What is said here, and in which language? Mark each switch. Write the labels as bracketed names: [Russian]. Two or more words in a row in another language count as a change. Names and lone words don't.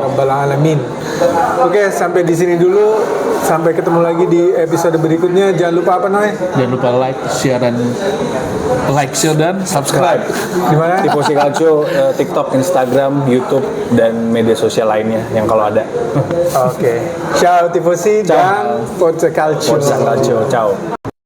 [Arabic] يا رب العالمين. [Indonesian] Oke, sampai di sini dulu. Sampai ketemu lagi di episode berikutnya. Jangan lupa apa namanya? Jangan lupa share, dan subscribe. Di mana? Tifosi Calcio, TikTok, Instagram, YouTube, dan media sosial lainnya yang kalau ada. Oke. [Italian] Ciao Tifosi Ciao. [Indonesian] dan [Italian] Forza Calcio. Forza Calcio, ciao.